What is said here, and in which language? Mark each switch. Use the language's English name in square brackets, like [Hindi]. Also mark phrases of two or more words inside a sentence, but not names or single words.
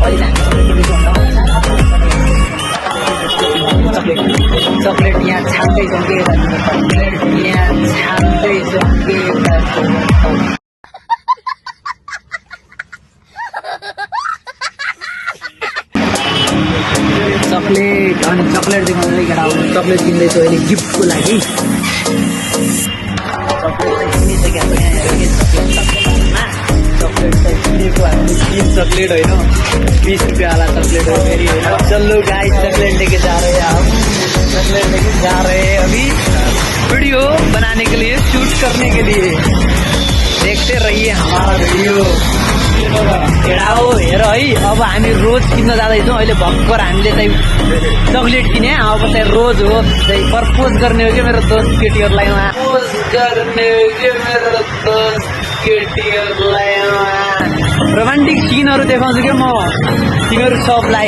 [Nepali] अहिले चक्लेट यहाँ छान्दैछौँ कि चक्लेट यहाँ छान्दैछौँ कि चक्लेट। अनि चक्लेट देखाउँदै केटा हो, चक्लेट किन्दैछु अहिले गिफ्टको लागि। चक्लेट चाहिँ किनिसकेको छ यहाँ हेरेर चक्लेट चाहिँ किनेको हामी 3 चक्लेट होइन, 20 रुपियाँ वाला चक्लेट हो फेरि होइन। [Hindi] चलो गाइस चक्लेट लेके जा रहे हैं हम, चक्लेट लेके जा रहे हैं अभी वीडियो बनाने के लिए, शूट करने के लिए। देखते रहिए हमारा वीडियो। [Nepali] केटा हो हेर है, अब हामी रोज किन्न जाँदैछौँ। अहिले भर्खर हामीले चाहिँ चक्लेट किने, अब चाहिँ रोज हो चाहिँ प्रपोज गर्ने हो कि मेरो दोस्त केटीहरूलाई [English] romantic scenes [Nepali] देखाउँछु कि म तिमीहरू सबलाई।